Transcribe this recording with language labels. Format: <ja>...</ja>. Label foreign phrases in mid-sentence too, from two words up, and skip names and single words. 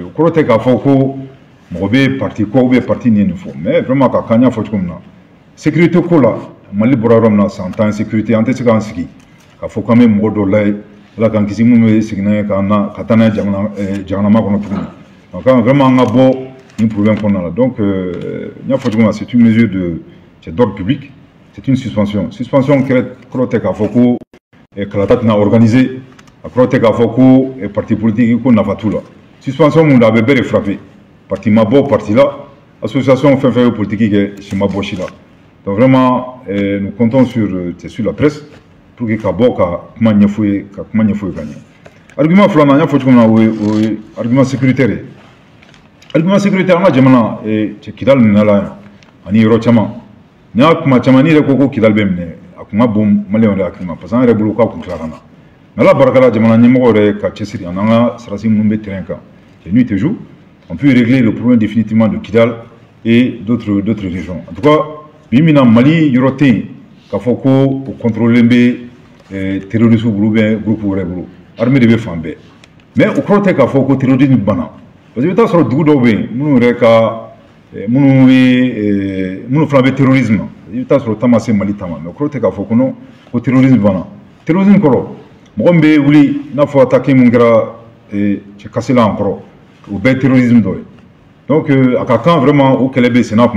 <bm>o kɔrɔ tɛ k'a fɔ ko mɔgɔ bɛ parti kɔ</bm> <fr>ou bien</fr> <bm>parti nin nin fɔ</bm> <fr>mais vraiment</fr> <bm>ka kan n y'a fɔ cogo min na sécurité ko la Mali bɔra yɔrɔ min na san 10 sécurité an tɛ se k'an sigi k'a fɔ k'an bɛ mɔgɔ dɔw layɛ ala k'an kisi minnu bɛ segin n'a ye ka taa n'a ye jahanama kɔnɔ tuguni</bm> <fr>donc vraiment</fr> <bm>an ka bɔ nin problème kɔnɔna la donc n y'a fɔ cogo min na</bm> <fr>c'est une mesure d'ordre public c'est une suspension</fr> <bm>kɔrɔ tɛ k'a fɔ ko kalata tɛna organiser a kɔrɔ tɛ k'a fɔ ko</bm> <fr>parti politique</fr> <bm>ko nafa t'u la suspension mun don a bɛ bɛɛ de frappé parti ma bɔ parti la association fɛn fɛn bɛ politique kɛ si ma bɔ si la</bm> <fr>donc vraiment nous comptons sur la presse pour que</fr> <bm>ka bɔ ka kuma ɲɛfɔ ye ka ɲɛ argument filanan n y'a fɔ cogo min na o ye</bm> <fr>argument sécuritaire</fr> <bm>ye</bm> <fr>argument sécuritaire</fr> <bm>an ka jamana Kidal minɛla yan ani yɔrɔ caman n'i y'a kuma caman n'i yɛrɛ ko ko Kidal bɛ minɛ a kun ka bon maliyɛnw de hakili ma</bm> <fr>parce que</fr> <bm>an yɛrɛ bolo k'a kun tila ka na mais ala barika la jamana ɲɛmɔgɔ yɛrɛ ka cɛsiri an n'an ka sarasi minnu bɛ terrain kan</bm> <fr>c'est nuit et jour on peut régler le problème définitivement de Kidal et d'autres régions en tout cas</fr> <bm>bi min na Mali yɔrɔ tɛ yen k'a fɔ ko o contrôler bɛ terroriste bolo</bm> <fr>ou bien</fr> <bm>groupe wɛrɛ bolo armée de bɛ fan bɛɛ mais o kɔrɔ tɛ k'a fɔ ko terrorisme banna</bm> <fr>parce que</fr> <bm>i bɛ taa sɔrɔ dugu dɔw bɛ yen minnu yɛrɛ ka minnu fana bɛ terrorisme na i bɛ taa sɔrɔ taama se Mali taama mais o kɔrɔ tɛ k'a fɔ ko non ko terrorisme banna terrorisme kɔrɔ mɔgɔ min bɛ wuli i n'a fɔ attaque min kɛra cɛ Kasila an kɔrɔ o bɛɛ ye terrorisme dɔ ye donc a ka kan vraiment o kɛlɛ bɛ senna tuma</bm>